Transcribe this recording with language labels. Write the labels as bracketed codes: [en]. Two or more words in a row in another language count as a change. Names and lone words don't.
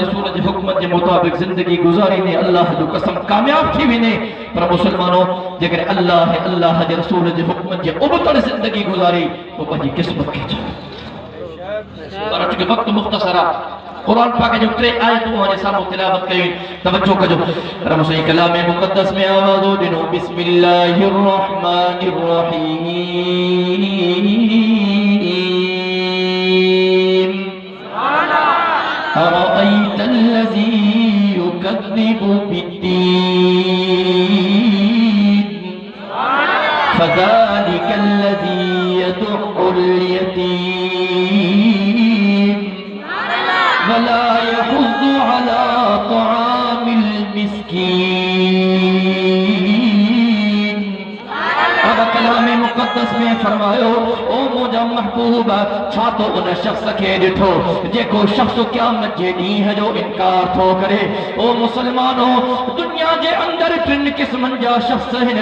[sd] रसूल जे हुक्म जे मुताबिक़ जिंदगी गुज़ारींदे अल्लाह जो कसम कामयाब थी वेंदे पर मुसलमानो जेकर अल्लाह जे रसूल जे हुक्म जे उबतड़ जिंदगी गुज़ारी तो पंहिंजी क़िस्मत खे छा पर अॼु वक़्तु मुख़्तसर आहे कुरान पाक जो 3 आयतूं हाणे साम्हूं तिलावत कयूं तवज्जो कजो रब सही कलाम मुक़द्दस में आवाज़ो ॾिनो [ar] بسم الله الرحمن الرحيم أرأيت الذي يكذب بالدين فذلك الذي يدع اليتيم ولا يحض على طعام المسكين [sd] अब कलाम मुक़द्दस में फरमायो ओ मुझा महबूब छा तो उन शख्स खे ॾिठो जेको शख्स क़यामत जे ॾींहं जो इनकार थो करे ओ मुसलमानो दुनिया जे अंदर 3 क़िस्मनि जा शख्स आहिनि